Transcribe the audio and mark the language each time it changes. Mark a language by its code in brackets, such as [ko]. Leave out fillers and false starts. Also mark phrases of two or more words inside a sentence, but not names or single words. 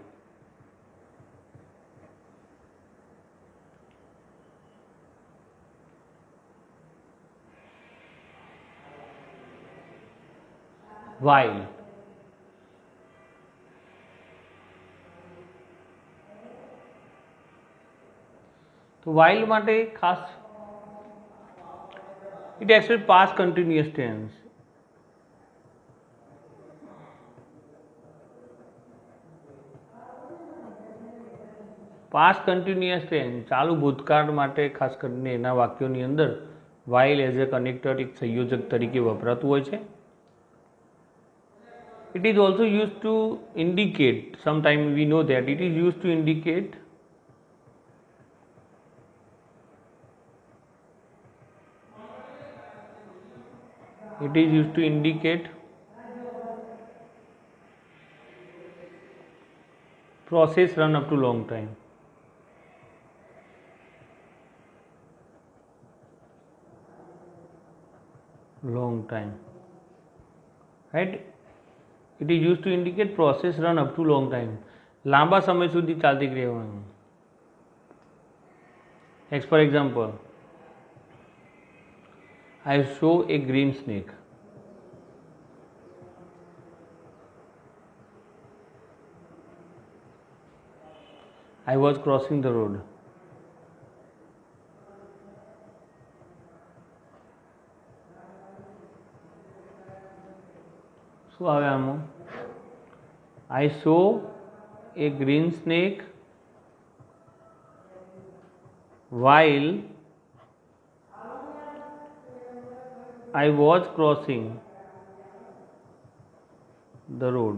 [en] While. તો while [gu] માટે ખાસ [en] it actually past continuous tense. past continuous tense [gu] ચાલુ ભૂતકાળ માટે ખાસ કરીને એના વાક્યોની અંદર [en] while as a connector [gu] એક સંયોજક તરીકે વપરાતું હોય છે. [en] It is also used to indicate, sometimes we know that it is used to indicate process run up to long time. Long time, right? It is used to indicate process run up to long time. [gu] લાંબા સમય સુધી ચાલતી રહેવાનું. [en] For example, I saw a green snake. I was crossing the road. [gu] શું આવે આમાં? [en] I saw a green snake while I was crossing the road.